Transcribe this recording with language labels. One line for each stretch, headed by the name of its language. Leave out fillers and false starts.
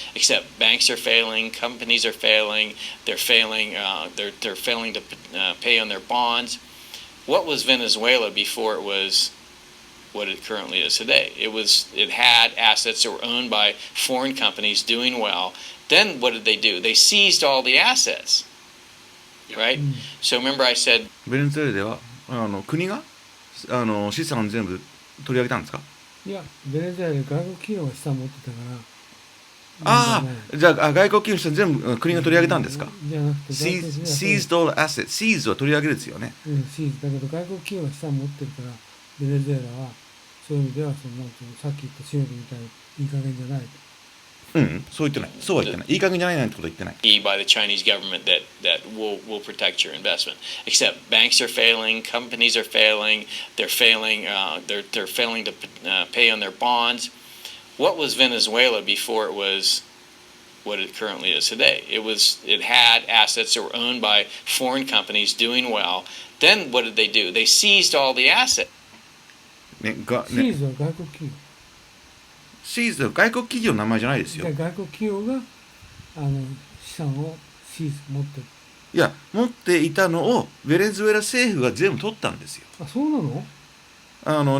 English: Except banks are failing, companies are failing, they're failing to pay on their bonds. What was Venezuela before it was what it currently is today? It had assets that were owned by foreign companies doing well. Then what did they do? They seized all the assets, right? So remember I said
Japanese: ベネズエラでは国が資産を全部取り上げたんですか？いや、ベネズエラで外国企業が資産を持ってたから。ああ、じゃあ外国企業の資産全部国が取り上げたんですか？じゃなくて、
English: seized all assets。
Japanese: seized は取り上げるですよね。 seized だけど外国企業が資産を持ってるから、ベネズエラはそういう意味ではさっき言ったシノビみたいにいい加減じゃない。そう言ってない。そうは言ってない。いい加減じゃないなんてこと言ってない。
English: by the Chinese government that will protect your investment. Except banks are failing, companies are failing, they're failing to pay on their bonds. What was Venezuela before it was what it currently is today? It had assets that were owned by foreign companies doing well. Then what did they do? They seized all the assets.
Japanese: seized は外国企業。シーズは外国企業の名前じゃないですよ。外国企業が資産を持ってる。いや、持っていたのをベネズエラ政府が全部取ったんですよ。あ、そうなの？